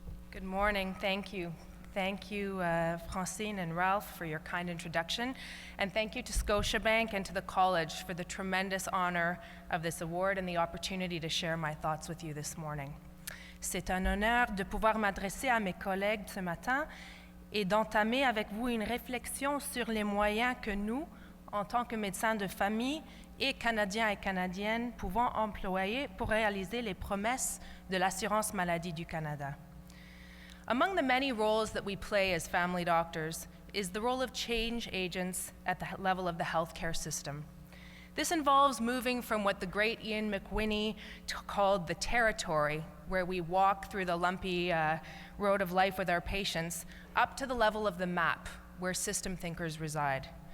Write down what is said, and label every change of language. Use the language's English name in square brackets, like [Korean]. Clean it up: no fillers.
[English] Good morning. Thank you. Thank you, Francine and Ralph, for your kind introduction. And thank you to Scotiabank and to the college for the tremendous honor of this award and the opportunity to share my thoughts with you this morning. [French] C'est un honneur de pouvoir m'adresser à mes collègues ce matin et d'entamer avec vous une réflexion sur les moyens que nous, en tant que médecins de famille et Canadiens et Canadiennes, pouvons employer pour réaliser les promesses de l'assurance maladie du Canada. [English] Among the many roles that we play as family doctors is the role of change agents at the level of the healthcare system. This involves moving from what the great Ian McWhinney called the territory, where we walk through the lumpy road of life with our patients, up to the level of the map, where system thinkers reside.